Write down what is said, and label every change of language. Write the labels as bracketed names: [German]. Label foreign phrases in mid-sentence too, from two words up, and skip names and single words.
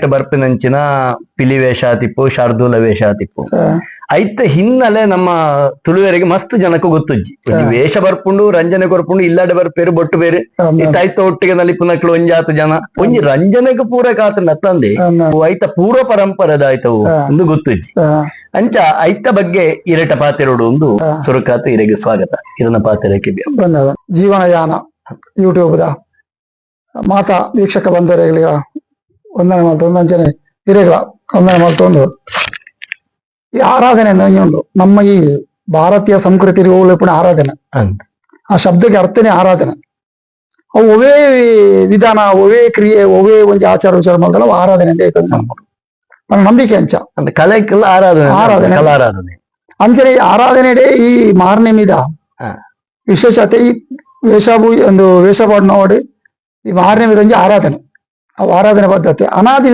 [Tulu] ಬರ್ಪಿನಂಚಿನ ಪಿಲಿ ವೇಷ ಆತಿಪ್ಪು ಶಾರ್ದೂಲ ವೇಷ ಆತಿಪ್ಪು ಐತ ಹಿನ್ನೆಲೆ ನಮ್ಮ ತುಳುವರಿಗೆ ಮಸ್ತ್ ಜನಕ್ಕೂ ಗೊತ್ತುಜ್ಜಿ ವೇಷ ಬರ್ಪುಂಡು ರಂಜನೆ ಕೊರ್ಪುಂಡು ಇಲ್ಲಾಡೆ ಬರ್ಪೇರು ಬೊಟ್ಟು ಬೇರೆ ಐತ ಒಟ್ಟಿಗೆ ನಲಿಪುನಕ್ಲು ಒಂಜಾತು ಜನ ಒಂಜಿ ರಂಜನೆಗೆ ಪೂರ ಕಾತಂಡ ತಂದೆ ಐತ ಪೂರ್ವ ಪರಂಪರೆದ ಆಯ್ತವು ಒಂದು ಗೊತ್ತುಜ್ಜಿ ಅಂಚ ಐತ ಬಗ್ಗೆ ಇರಟ ಪಾತೆರೋಡು ಒಂದು ಸುರುಕಾತ ಇರೆಗೆ ಸ್ವಾಗತ ಇದನ್ನ ಪಾತೆರಕ್ಕೆ ಜೀವನಯಾನ ಯೂಟ್ಯೂಬ್ ಮಾತಾ ವೀಕ್ಷಕ ಬಂಧುಗಳಿಗೆ ವಂದನೆ ಮಾಡ್ತಾ ಒಂದಂಚನೆ ಹಿರೇಗಳ ವಂದನೆ ಮಾಡ್ತೊಂದು ಈ ಆರಾಧನೆ ಉಂಟು ನಮ್ಮ ಈ ಭಾರತೀಯ ಸಂಸ್ಕೃತಿ ಪುಣ ಆರಾಧನೆ ಆ ಶಬ್ದಕ್ಕೆ ಅರ್ಥನೇ ಆರಾಧನೆ ಅವು ಒವೇ ವಿಧಾನ ಒವೇ ಕ್ರಿಯೆ ಒವೇ ಒಂದು ಆಚಾರ ವಿಚಾರ ಮಾಡ್ದಲ್ಲ ಆರಾಧನೆ [Kannada] ಅಂತ ನನ್ನ ನಂಬಿಕೆ [Tulu] ಅಂಚ ಕಲೆಕ್ಕೆಲ್ಲ ಆರಾಧನೆ ಅಂಚನೆ ಈ ಆರಾಧನೆ ಈ ಮಾರನೇ ಮೀದ ವಿಶೇಷತೆ ಈ ಒಂದು ವೇಷಪಾಡು ನೋಡಿ ಈ ಮಾರನೇ ಮೀದ ಒಂಜಿ ಆರಾಧನೆ ಅವು ಆರಾಧನೆ ಪದ್ಧತಿ ಅನಾದಿ